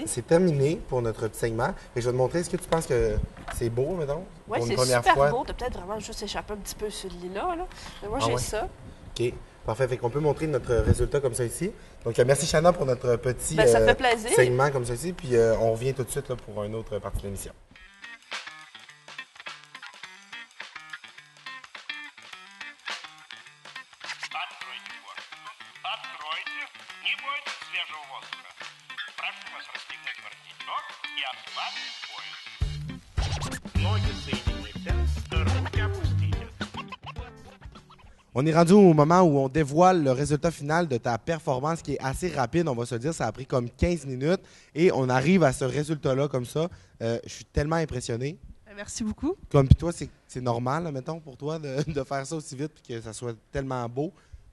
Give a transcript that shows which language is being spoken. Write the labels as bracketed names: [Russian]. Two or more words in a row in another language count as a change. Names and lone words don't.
[French] c'est terminé pour notre petit segment. Et je vais te montrer, est-ce que tu penses que c'est beau, mettons? Oui, pour une c'est première super fois? beau. T'as peut-être vraiment juste échappé un petit peu sur le lilas, là. Mais moi, Ah j'ai ouais? ça. OK, parfait. Fait qu'on peut montrer notre résultat comme ça ici. Donc, merci Shanna pour notre petit Ben, ça fait plaisir. segment comme ça ici. Puis, on revient tout de suite là, pour une autre partie de l'émission. [Russian] Откройте форточку. Откройте. Не бойтесь свежего воздуха. Прошу вас расстегнуть воротничок и ослабить пояс. Ноги соедините, руки опустите. [French] On est rendu au moment où on dévoile le résultat final de ta performance qui est assez rapide. On va se dire, ça a pris comme 15 minutes et on arrive à ce résultat-là comme ça. Je suis tellement impressionné. Merci beaucoup. Comme puis toi, c'est normal, là, mettons, pour toi, de faire ça aussi vite et que ça soit tellement beau.